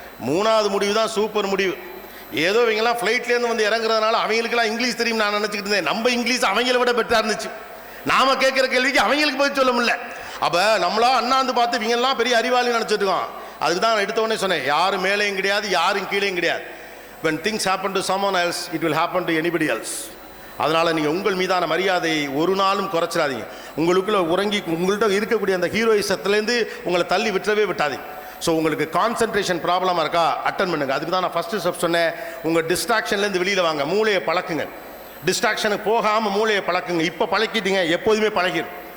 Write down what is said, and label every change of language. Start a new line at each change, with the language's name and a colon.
Tamil: 3வது முடிவு தான் சூப்பர் முடிவு. ஏதோ இவங்கெல்லாம் ஃப்ளைட்லேருந்து வந்து இறங்குறதுனால அவங்களுக்கெல்லாம் இங்கிலீஷ் தெரியும் நான் நினச்சிக்கிட்டு இருந்தேன். நம்ம இங்கிலீஷ் அவங்கள விட பெட்டராக இருந்துச்சு. நாம் கேட்குற கேள்விக்கு அவங்களுக்கு பதில் சொல்ல முடியல. அப்போ நம்மளா அண்ணாந்து பார்த்து இவங்கெல்லாம் பெரிய அறிவாளி நினச்சிட்டு இருக்கோம். அதுக்கு தான் நான் எடுத்தவொடனே சொன்னேன், யாரும் மேலேயும் கிடையாது, யாரும் கீழேயும் கிடையாது.
English: when things happen to someone else it will happen to anybody else.
Tamil: அதனால் நீங்கள் உங்கள் மீதான மரியாதையை ஒரு நாளும் குறைச்சிடாதீங்க. உங்களுக்குள்ள உங்கள்கிட்ட இருக்கக்கூடிய அந்த ஹீரோயிசத்துலேருந்து உங்களை தள்ளி விட்டுறவே விட்டாதீங்க. ஸோ உங்களுக்கு கான்சன்ட்ரேஷன் ப்ராப்ளமாக இருக்கா, அட்டன் பண்ணுங்க. அதுக்கு தான் நான் ஃபஸ்ட்டு ஸ்டெப் சொன்னேன், உங்கள் டிஸ்ட்ராக்ஷன்லேருந்து வெளியில் வாங்க, மூளையை பழக்குங்க. டிஸ்ட்ராக்ஷனுக்கு போகாமல் மூளையை பழக்குங்க. இப்போ பழக்கிட்டீங்க, எப்போதுமே பழகிடும்.